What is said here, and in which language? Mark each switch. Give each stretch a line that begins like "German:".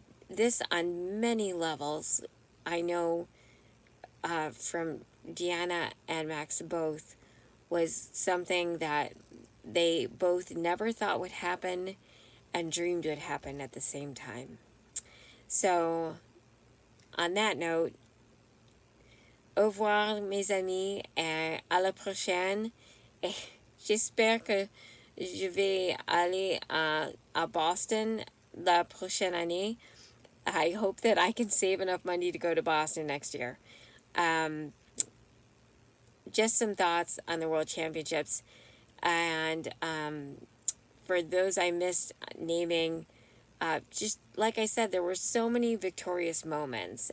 English: This, on many levels, I know from Deanna and Max both, was something that they both never thought would happen and dreamed would happen at the same time. So, on that note,
French: au revoir mes amis, et à la prochaine. Et j'espère que je vais aller à Boston la prochaine année.
English: I hope that I can save enough money to go to Boston next year. Just some thoughts on the World Championships. And for those I missed naming, just like I said, there were so many victorious moments.